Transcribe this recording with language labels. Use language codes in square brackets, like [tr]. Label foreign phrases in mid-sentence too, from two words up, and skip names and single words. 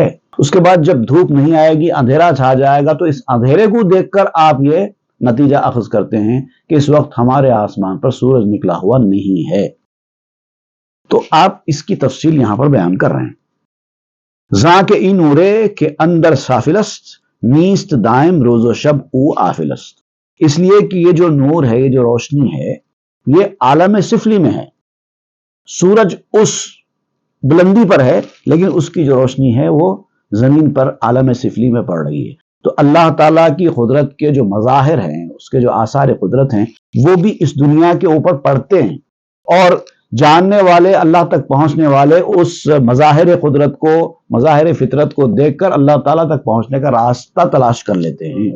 [ur] اس کے بعد جب دھوپ نہیں آئے گی، اندھیرا چھا جائے گا، تو اس اندھیرے کو دیکھ کر آپ یہ نتیجہ اخذ کرتے ہیں کہ اس وقت ہمارے آسمان پر سورج نکلا ہوا نہیں ہے۔ تو آپ اس کی تفصیل یہاں پر بیان کر رہے ہیں۔ [fa] زاں کے این نورے کے اندر سافلست، نیست دائم روز و شب او آفلست۔ [ur] اس لیے کہ یہ جو نور ہے، یہ جو روشنی ہے، یہ عالم سفلی میں ہے۔ سورج اس بلندی پر ہے، لیکن اس کی جو روشنی ہے وہ زمین پر عالم سفلی میں پڑ رہی ہے۔ تو اللہ تعالیٰ کی قدرت کے جو مظاہر ہیں، اس کے جو آثار قدرت ہیں، وہ بھی اس دنیا کے اوپر پڑتے ہیں، اور جاننے والے، اللہ تک پہنچنے والے اس مظاہر قدرت کو، مظاہر فطرت کو دیکھ کر اللہ تعالیٰ تک پہنچنے کا راستہ تلاش کر لیتے ہیں۔